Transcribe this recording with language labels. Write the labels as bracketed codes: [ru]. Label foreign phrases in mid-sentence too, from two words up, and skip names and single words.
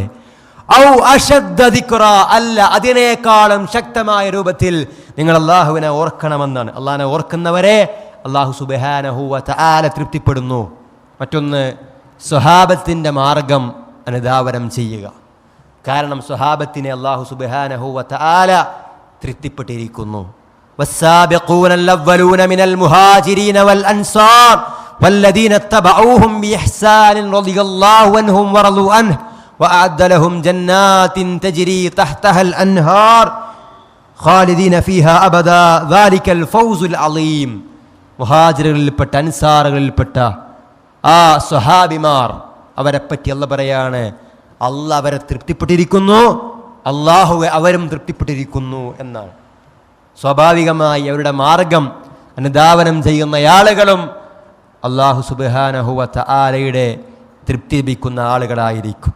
[ar] أو أشد ذكرا, [ml] അല്ല അതിനേക്കാളും ശക്തമായ രൂപത്തിൽ നിങ്ങൾ അല്ലാഹുവിനെ ഓർക്കണമെന്നാണ്. അല്ലാഹനെ ഓർക്കുന്നവരെ അല്ലാഹു സുബ്ഹാനഹു വ തആല തൃപ്തിപ്പെടുന്നു. മറ്റൊന്ന് സ്വഹാബത്തിന്റെ മാർഗം അനുധാവനം ചെയ്യുക. കാരണം സ്വഹാബത്തിനെ അല്ലാഹു സുബ്ഹാനഹു വ തആല തൃപ്തിപ്പെട്ടിരിക്കുന്നു. [ar] والسابقون الأولون من المهاجرين والأنصار والذين اتبعوهم بإحسان رضي الله عنهم ورضوا عنه وأعد لهم جنات تجري تحتها الأنهار خالدين فيها أبدا ذلك الفوز العظيم. [ml] മുഹാജിറുകളിൽപ്പെട്ട അൻസാറുകളിൽപ്പെട്ട ആ സ്വഹാബിമാർ, അവരെപ്പറ്റി അല്ലാഹു പറയാണ്, അല്ലാഹു അവരെ തൃപ്തിപ്പെട്ടിരിക്കുന്നു, അല്ലാഹു അവരും തൃപ്തിപ്പെട്ടിരിക്കുന്നു എന്നാണ്. സ്വാഭാവികമായി അവരുടെ മാർഗം അനുധാവനം ചെയ്യുന്ന ആളുകളും അല്ലാഹു സുബ്ഹാനഹു വ തആലയുടെ തൃപ്തി ലഭിക്കുന്ന ആളുകളായിരിക്കും.